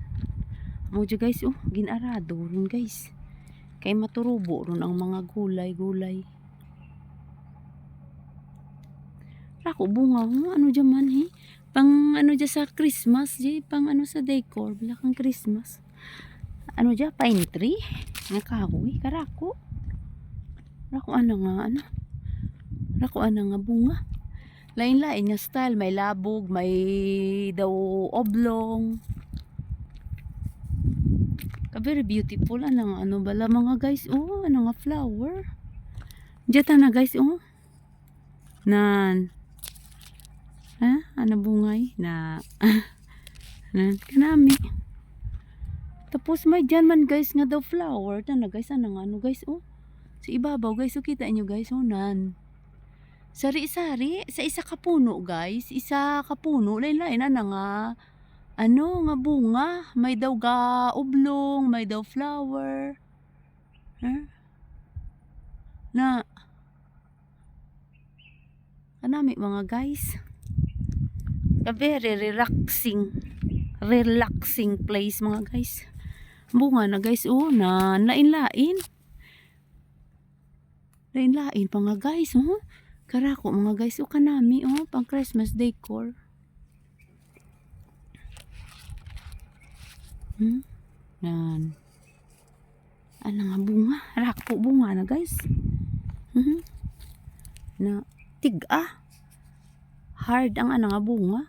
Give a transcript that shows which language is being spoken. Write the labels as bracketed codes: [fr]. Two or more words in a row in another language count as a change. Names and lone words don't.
[krj] Mo guys, oh, ginarado ron guys. Kay maturubo ron ang mga gulay. Rako bunga, ano dyan man eh. Pang ano dyan sa Christmas, pang ano sa decor, bilakang Christmas. Ano dyan, [en] pine tree. [krj] Nga kahoy, karako. Rako ano nga bunga. Lain-lain nga style, may labog, may daw oblong. [en] Very beautiful [krj] ano bala mga guys. Oh, ano nga flower. Diyan na guys oh. Nan. Ha? Ano bungay na nan kanami. Tapos may dyan man guys nga daw flower. Tana guys, ano guys oh. Sa ibabaw guys, oh, kita nyo guys oh nan. Sari-sari sa isa ka puno guys, lain-lain nga ano nga bunga, may daw ga oblong, may daw flower. Na kanami mga guys. [en] A very relaxing place mga guys. [krj] Bunga na guys oh, na lain-lain pa nga guys oh. Karako mga guys, o kanami oh, pang [en] Christmas decor. [krj] Yan. Ano nga bunga? Rako bunga na guys. Na tiga. Hard ang ano nga bunga.